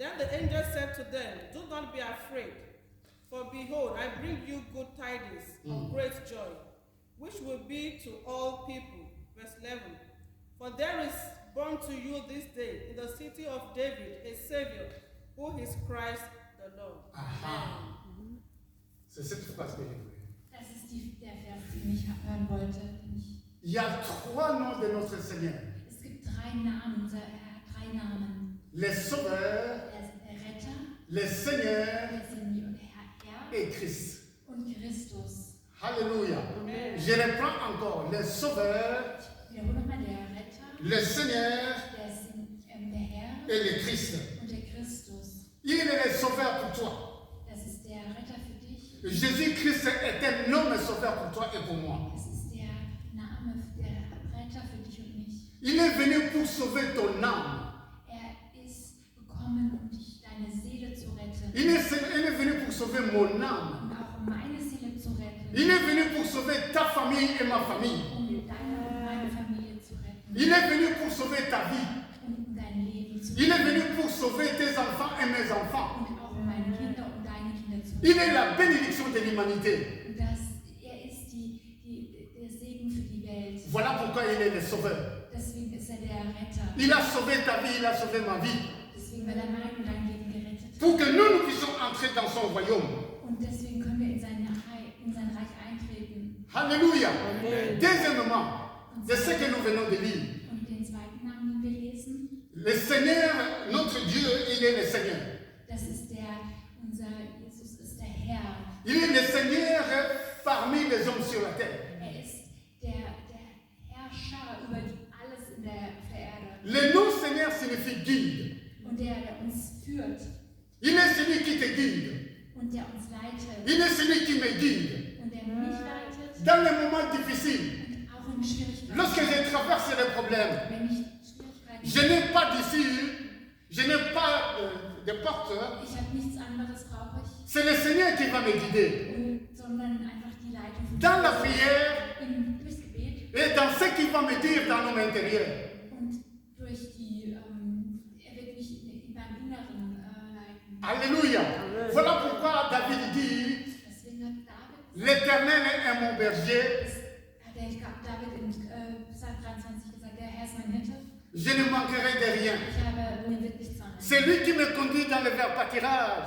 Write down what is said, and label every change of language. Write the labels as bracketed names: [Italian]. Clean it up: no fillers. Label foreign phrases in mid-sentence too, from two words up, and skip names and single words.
[English] Then the angel said to them, do not be afraid, for behold, I bring you good tidings of great joy, which will be to all people. Verse 11. For there is born to you this day in the city of David a Savior, who is Christ the Lord. Aha. [French] C'est cette phrase que j'ai voulu. [German] Das ist der Vers, den ich hören wollte. [French] Il y a trois noms de notre Seigneur. [German] Es gibt drei Namen, unser Herr hat drei Namen. [French] Les sauveurs, [German] Der Retter, [French] les seigneurs [German] der Senior, der Herr [French] et Christ. [German] und Christus. [French] Alléluia. Amen. Je reprends encore. Les sauveurs, [German] Wiederhole nochmal, der Retter, [French] les seigneurs [German] der Herr [French] et le Christ. [German] und der Christus. [French] Il est le sauveur pour toi. [German] Das ist der Retter für dich. [French] Jésus-Christ est un homme sauveur pour toi et pour moi. [German] Das ist der Name, der Retter für dich und mich. [French] Il est venu pour sauver ton âme. [German] Er ist gekommen, um dich, deine Seele zu retten. [French] Il est venu pour sauver mon âme. [German] Und auch um meine Seele zu retten. [French] Il est venu pour sauver ta famille et ma famille. [German] Um deine und meine Familie zu retten. [French] Il est venu pour sauver ta vie. [German] Um dein Leben zu [French] Il est [German] retten. [French] venu pour sauver tes enfants et mes enfants. [German] Und auch um meine Kinder und deine Kinder zu [French] Il [German] retten. [French] est la bénédiction de l'humanité. [German] Und er ist der Segen für die Welt. [French] Voilà pourquoi il est le sauveur. [German] Deswegen ist er der Retter. [French] Il a sauvé ta vie, il a sauvé ma vie. [German] Deswegen, weil er mein und dein Leben gerettet hat. [French] Pour que nous puissions entrer dans son royaume. [German] Und deswegen können wir in sein Reich eintreten. [French] Alléluia. Deuxièmement, c'est ce que nous venons de lire. [German] Und den zweiten Namen, den wir lesen, [French] Le Seigneur, notre Dieu, il est le Seigneur. [German] das ist unser Jesus ist der Herr. [French] Il est le Seigneur parmi les hommes sur la terre. [German] Er ist der Herrscher über alles auf der Erde. [French] Le nom Seigneur signifie guide. [German] Und der uns führt [French] Il est celui qui te guide. [German] und der uns leitet. [French] Il est celui qui me guide. [German] Und der mich leitet [French] Dans les moments difficiles, [German] und auch in Schwierigkeiten. [French] lorsque je traverse les problèmes, [German] Wenn ich Schwierigkeiten [French] je n'ai pas d'issue, je n'ai pas de porte. [German] ich habe nichts anderes brauche ich, [French] C'est le Seigneur qui va me guider. [German] sondern einfach die Leitung von [French] Dans la [German] Jesus. [French] prière [German] Durchs Gebet [French] et dans ce qu'il va me dire dans l'homme intérieur. [German] und durch die, er wird mich in meinem Inneren leiten. [French] Alléluia. Voilà pourquoi David dit, [German] Deswegen hat David, [French] l'Éternel est mon berger, [German] David in Psalm 23 gesagt, der Herr ist mein Hirte, [French] je ne manquerai de rien. [German] mir wird nichts mangeln. [French] C'est lui qui me conduit dans le vert pâturage